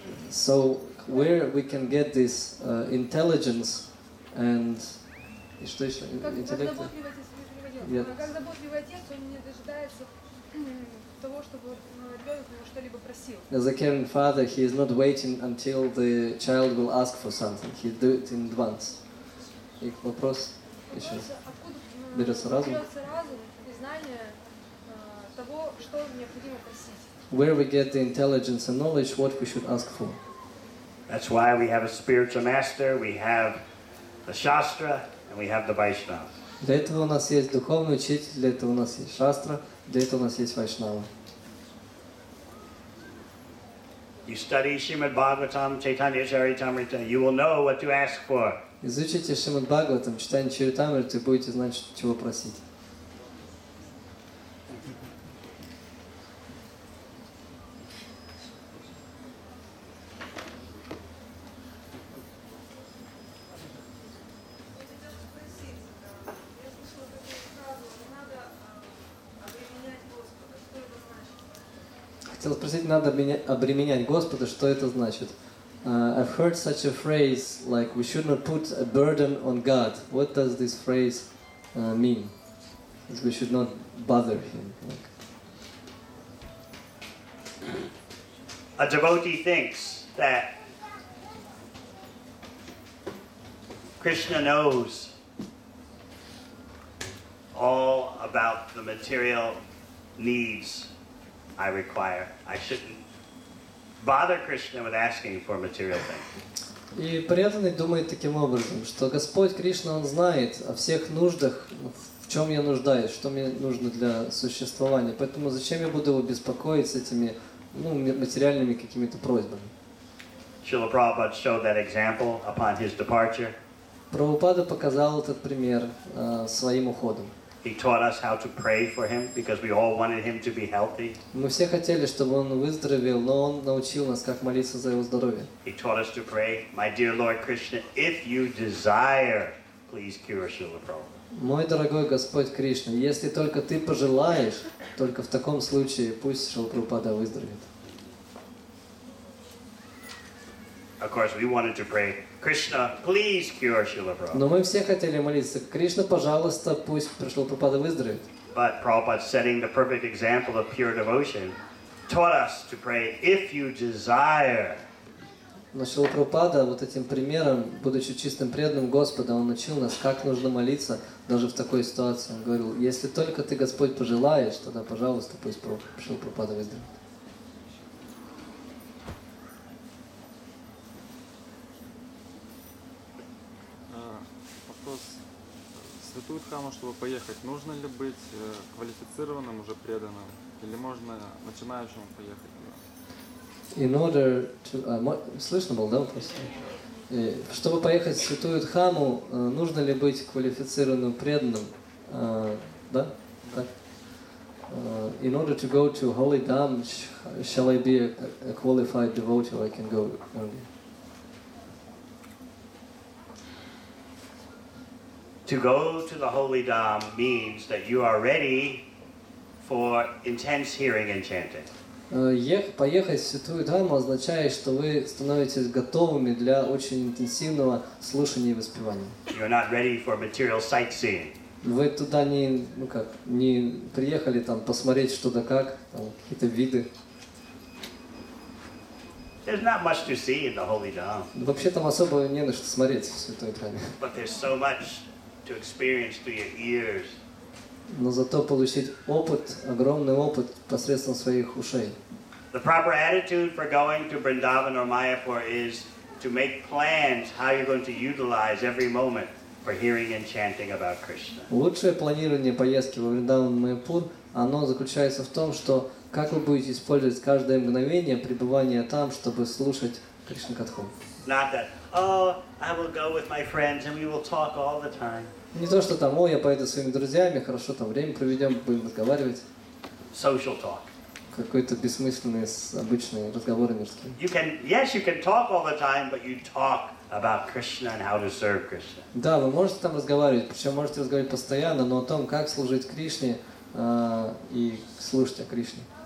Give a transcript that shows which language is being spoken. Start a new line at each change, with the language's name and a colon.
English: So where we can get this intelligence and
Russian: что еще? Интеллект? Как заботливый Отец, он не дожидается того, чтобы ребенок у него что-либо просил.
English: As a caring father, he is not waiting until the child will ask for something. He do it in advance.
Russian: И вопрос еще. Откуда Берется разум и знание того, что необходимо просить.
English: Where we get the intelligence and knowledge, what we should ask for. That's why we have a spiritual master, we have the Shastra, and we have the Vaishnava.
Russian: Для этого у нас есть духовный учитель, для этого у нас есть шастра, для этого у нас есть вайшнава.
English: You study Srimad Bhagavatam, Chaitanya Charitamrita, you will know what to ask for.
Russian: Изучите Шримад Бхагаватам, читайте Чаритамриту и будете знать, чего просить. Хотел спросить, надо обременять Господа, что это значит?
English: I've heard such a phrase like we should not put a burden on God. What does this phrase mean? That we should not bother Him. A devotee thinks that Krishna knows all about the material needs I require. I shouldn't bother Krishna with asking for material things.
Russian: И преданный думает таким образом, что Господь Кришна, Он знает о всех нуждах, в чем я нуждаюсь, что мне нужно для существования. Поэтому зачем я буду его беспокоить с этими материальными какими-то просьбами?
English: Srila Prabhupada showed that example upon his departure.
Russian: Прабхупада показал этот пример своим уходом.
English: He taught us how to pray for him because we all wanted him to be healthy.
Russian: Мы все хотели, чтобы он выздоровел, но он научил нас, как молиться за его здоровье.
English: He taught us to pray, my dear Lord Krishna, if you desire, please cure Srila Prabhupada.
Russian: Мой дорогой Господь Кришна, если только ты пожелаешь, только в таком случае пусть Шрила Прабхупада выздоровеет.
English: Of course, we wanted to pray, Krishna, please cure Srila Prabhupada.
Russian: Но мы все хотели молиться, Кришна, пожалуйста, пусть Шрила Прабхупада выздоровеет.
English: But Prabhupada, setting the perfect example of pure devotion, taught us to pray, if you desire.
Russian: Но Шрила Прабхупада вот этим примером, будучи чистым преданным Господа, он учил нас, как нужно молиться даже в такой ситуации. Он говорил, если только ты, Господь, пожелаешь, тогда, пожалуйста, пусть Шрила Прабхупада выздоровеет. Вопрос. В святую Дхаму, чтобы поехать, нужно ли быть квалифицированным, уже преданным, или можно начинающему поехать?
English: In order to...
Russian: слышно было, да, вопрос? Чтобы поехать в святую Дхаму, нужно ли быть квалифицированным преданным? Да? Так.
English: In order to go to Holy Dham, shall I be a qualified devotee or I can go early? To go to the Holy Dham means that you are ready for intense hearing and chanting.
Russian: Поехать в Святую Дхамму означает, что вы становитесь готовыми для очень интенсивного слушания и воспевания.
English: You're not ready for material sightseeing.
Russian: Вы туда не приехали там посмотреть что да как, там, какие-то виды.
English: There's not much to see in the Holy Dham.
Russian: Вообще там особо не на что смотреть в Святой Дхамме.
English: But there's so much to experience through your ears.
Russian: Но зато получить опыт, огромный опыт посредством своих ушей.
English: The proper attitude for going to Vrindavan or Mayapur is to make plans how you're going to utilize every moment for hearing and chanting about Krishna.
Russian: Лучшее планирование поездки во Вриндаван и Майяпур, оно заключается в том, что как вы будете использовать каждое мгновение пребывания там, чтобы слушать Кришна Катху.
English: Not that, oh, I will go with my friends and we will talk all the time.
Russian: Не то, что там, я поеду со своими друзьями, хорошо там время проведем, будем разговаривать.
English: Social talk.
Russian: Какой-то бессмысленный, обычные разговоры мирские.
English: You can talk all the time, but you talk about Krishna and how to serve Krishna.
Russian: Да, вы можете там разговаривать, причем можете разговаривать постоянно, но о том, как служить Кришне и слушать о Кришне.